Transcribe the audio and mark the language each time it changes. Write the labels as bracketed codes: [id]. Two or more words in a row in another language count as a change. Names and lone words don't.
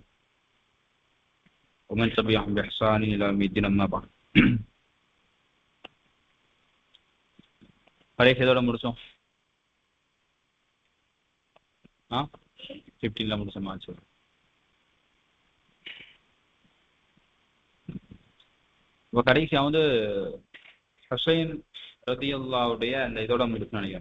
[ar] ومن تبعهم بإحسان إلى يوم الدين أما بعد. [ta] பரீட்சை எதோட முடிச்சோம்? 15ல முடிச்சோம் மார்ச். இப்போ கடைசியா வந்து ஹுசைன் ரலியல்லாஹுடைய அந்த இதோட முடிச்சு நினைக்கிறேன்.